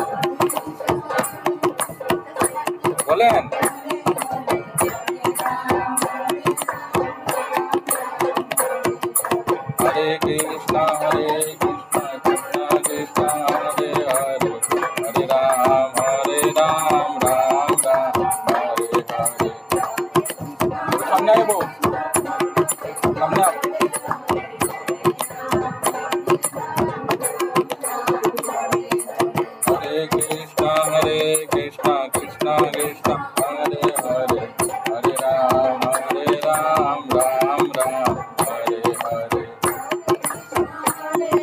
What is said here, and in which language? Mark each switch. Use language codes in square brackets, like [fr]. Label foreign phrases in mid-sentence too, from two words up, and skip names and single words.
[sa] বলেন Hare Krishna, Krishna Krishna, Hare Hare, Hare Ram, Ram Ram, Hare Hare. [bn] সামনে আইবো, সামনে আপ। [sa] Hare Krishna, Krishna Krishna, Hare Hare, Hare Ram, Ram Ram, Hare Hare.